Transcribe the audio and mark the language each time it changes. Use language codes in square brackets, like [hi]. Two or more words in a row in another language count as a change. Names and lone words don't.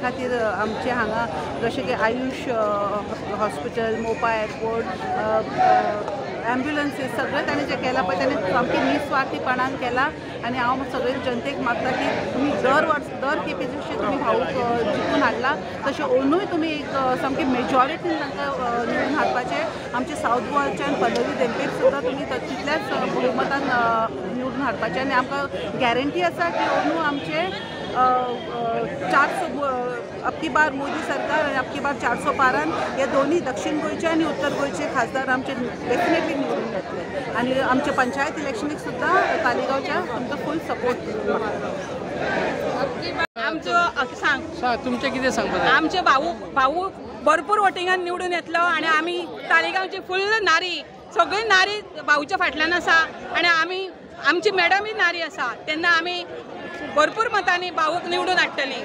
[kok] खातीर आमचे हांगा जशें की आयुष हॉस्पिटल मोपा एअरपोर्ट ॲम्ब्युलन्सीस सगळें ताणें जें केलां पळय ताणें सामकें निस्वार्थीपणान केलां आनी हांव सगळे जनतेक मागता की तुमी दर खेपे जशें तुमी भाऊक जिखून हाडला तशें अंदूय तुमी एक सामकें मेजॉरिटीन तांकां निवडून हाडपाचें आमचे सावथ गोवाच्यान पल्लवी देंपेक सुद्दां तुमी तितल्याच बहुमतान निवडून हाडपाचें आनी आमकां गॅरंटी आसा की अंदू आमचे 400 [hi] अब की बार मोदी सरकार [kok] आणि [hi] अब की बार [kok] 412 हे दोन्ही दक्षिण गोयचे आणि उत्तर गोयचे खासदार आमचे डेफिनेटली निवडून येतले आणि आमचे पंचायत इलेक्शनीक सुद्धा तालिगांवच्या तुमचो [en] full support [kok] आमचो सांग तुमचे कितें सांगपाक आमचे भाऊ भरपूर वोटिंगान निवडून येतलो आणि आमी तालिगांवची फुल नारी सगळी नारी भाऊच्या फाटल्यान आसा आणि आमची मॅडमय नारी आसा तेन्ना आमी भरपूर मतांनी भाऊक निवडून हाडटली